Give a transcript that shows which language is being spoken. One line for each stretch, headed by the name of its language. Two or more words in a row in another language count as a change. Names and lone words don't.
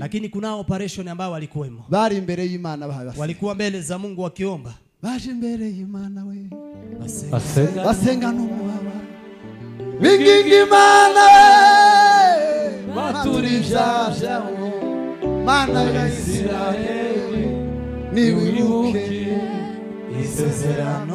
Swahili: lakini kuna operation ambayo walikuwemo,
Rundi: bari imbere y'Imana bahaba,
Swahili: walikuwa mbele za Mungu wakiomba,
Rundi: baje imbere y'Imana we, basi basenga n'umubabaro, binginga Imana we, baturibyaho Mana ya Isirayeli, niwibuke isezerano,